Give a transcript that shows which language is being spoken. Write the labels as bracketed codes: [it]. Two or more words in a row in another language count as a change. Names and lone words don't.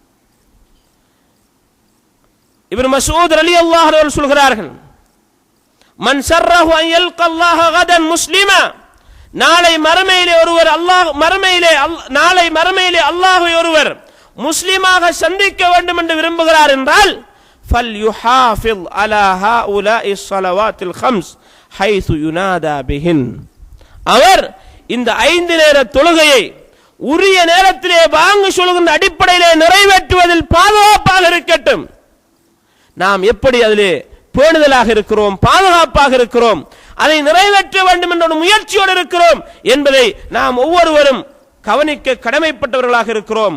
[ar] இப்னு மஸ்ஊத் رضي الله عنه சொல்கிறார்கள், من سره أن يلقى الله غدا مسلما, நாளை [ta] மறுமையிலே அல்லாஹ்வை ஒருவர் முஸ்லிமாக சந்திக்க வேண்டும் என்று விரும்புகிறார் என்றால் [ar] فَلْيُحَافِظْ عَلَى هَؤُلَاءِ الصَّلَوَاتِ الْخَمْسِ حَيْثُ يُنَادَى بِهِنْ [ta] அவர் இந்த 5 நேர தொழுகையை உரிய நேரத்திலே பாங்கு சொல்கின்ற அடிப்படையிலே நிறைவேற்றுவதில் பாதுகாப்பாக இருக்கட்டும். நாம் எப்படி அதிலே பேணுதலாக இருக்கிறோம், பாதுகாப்பாக இருக்கிறோம், அதை நிறைவேற்ற வேண்டும் என்ற முயற்சியோடு இருக்கிறோம் என்பதை நாம் ஒவ்வொருவரும் கவனிக்க கடமைப்பட்டவர்களாக இருக்கிறோம்.